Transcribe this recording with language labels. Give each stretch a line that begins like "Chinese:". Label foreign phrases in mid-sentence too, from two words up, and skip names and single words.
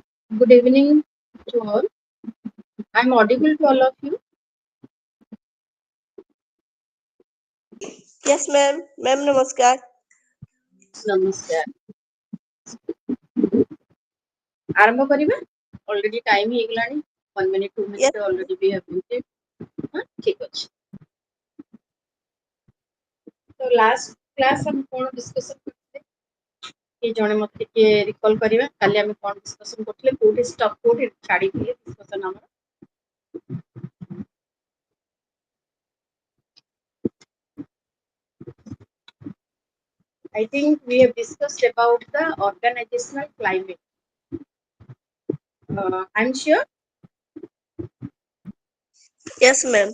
English: Good evening to all. I'm audible to all of you. Yes, ma'am. Ma'am, namaskar. Namaskar.
Odia: ଆରମ୍ଭ କରିବା
English: already time
Odia: ହେଇଗଲାଣି 1 minute 2
English: Yes, minute already we have muted.
Odia: ଠିକ ଅଛି ତ
English: last class
Odia: ଆମେ କଣ ଡିସ୍କସନ୍ କରିଥିଲେ କି ଜଣେ ମତେ ଟିକେ ରିକଲ୍ କରିବା କାଲି ଆମେ କଣ ଡିସ୍କସନ୍ କରିଥିଲେ କୋଉଠି ଷ୍ଟପ୍ କୋଉଠି ଛାଡ଼ିଥିଲେ ଡିସ୍କସନ୍ ଆମର
English: I think we have discussed about the organizational climate. I'm sure. yes, ma'am.